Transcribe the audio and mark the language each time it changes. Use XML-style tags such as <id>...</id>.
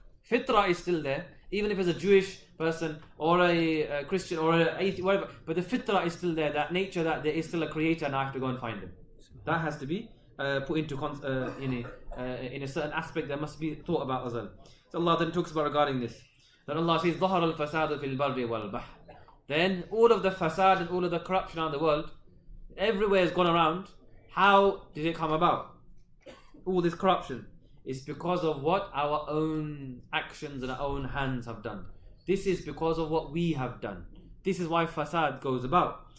<en>Fitrah is still there, even if it's a Jewish person or a Christian or an atheist, whatever. But the fitrah is still there, that nature that there is still a creator and I have to go and find him. That has to be put into in a certain aspect that must be thought about as well. So Allah then talks about regarding this. Then Allah says,</en> <ar>ظَهَرَ الْفَسَادُ فِي الْبَرِّ وَالْبَحْرِ.</ar> <en>Then all of the fasad and all of the corruption around the world, everywhere has gone around. How did it come about? All this corruption is because of what our own actions and our own hands have done. This is because of what we have done. This is why fasad goes about.</en>